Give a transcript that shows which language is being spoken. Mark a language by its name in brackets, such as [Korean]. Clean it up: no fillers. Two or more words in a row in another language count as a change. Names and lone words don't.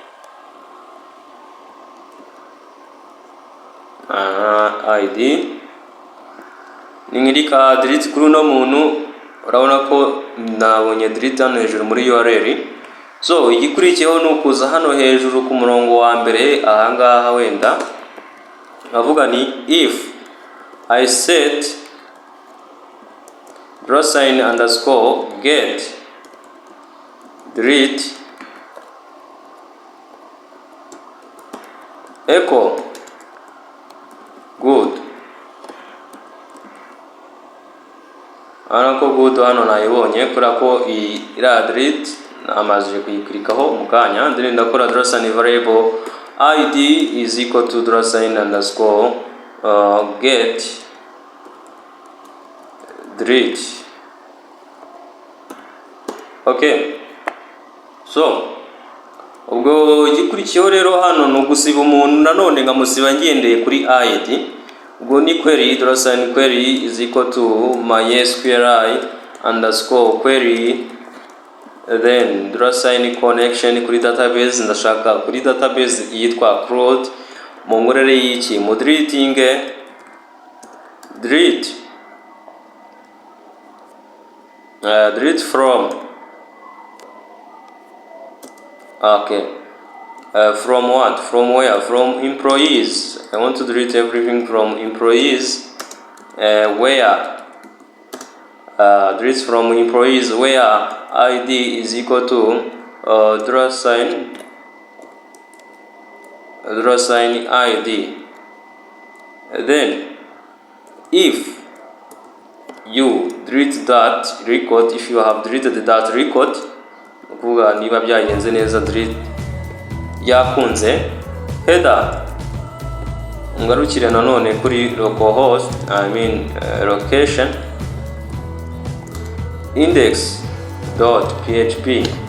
[Kinyarwanda] ID ningirika delete kuri no muntu, urabona ko nabonye delete hano hejuru muri URL. So igikurikiyeho ni ukuza hano hejuru ku murongo wa mbere ahangaha, wenda avuga ni [English] if I set $_get delete echo good. [Kinyarwanda] Anako good hano nayibonye kubera ko ira delete namaze kuyiklikaho mu kanya. [English] Then ndakora $variable id is equal to $_get delete. Okay, so [Kinyarwanda] ubwo igikurikiyeho rero hano no gusiba umuntu nanone ngamusiba ngendeye kuri id. ubwo ni [English] query $query is equal to MySQL_query, then $connection kuri database. [Kinyarwanda] Ndashaka kuri database yitwa CRUD mu ngorere y'iki mu deleting [English] delete from. Okay, from what? From where? From employees. I want to delete everything from employees. Where? Delete from employees where id is equal to $id. Then if you delete that record, if you have deleted that record, [Kinyarwanda] kuvuga niba byagenze neza delete yakunze, header ngarukire nanone kuri localhost, location index.php.